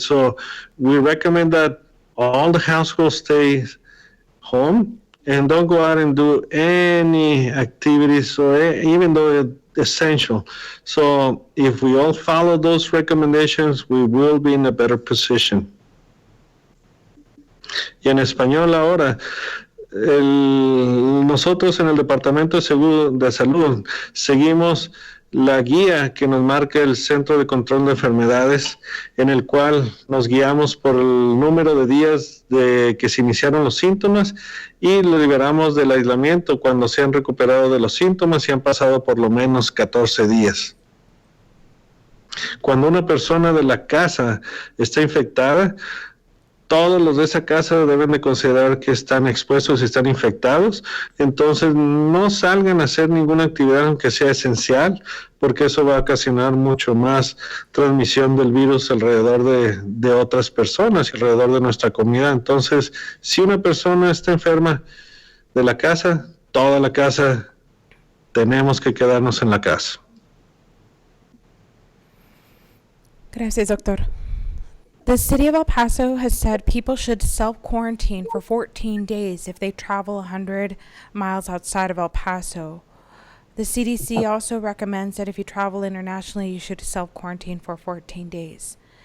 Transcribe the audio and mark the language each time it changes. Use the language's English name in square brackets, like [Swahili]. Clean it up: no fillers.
[English] So we recommend that all the household stays home and don't go out and do any activities, or even though it's essential. So if we all follow those recommendations, we will be in a better position. [Spanish] Y en español ahora, nosotros en el Departamento de Salud seguimos la guía que nos marca el Centro de Control de Enfermedades, en el cual nos guiamos por el número de días de que se iniciaron los síntomas y lo liberamos del aislamiento cuando se han recuperado de los síntomas y han pasado por lo menos 14 días. Cuando una persona de la casa está infectada, todos los de esa casa deben de considerar que están expuestos y están infectados. Entonces, no salgan a hacer ninguna actividad aunque sea esencial, porque eso va a ocasionar mucho más transmisión del virus alrededor de otras personas y alrededor de nuestra comunidad. Entonces, si una persona está enferma de la casa, toda la casa tenemos que quedarnos en la casa. Gracias, doctor. [English] The city of El Paso has said people should self-quarantine for 14 days if they travel 100 miles outside of El Paso. The CDC also recommends that if you travel internationally, you should self-quarantine for 14 days.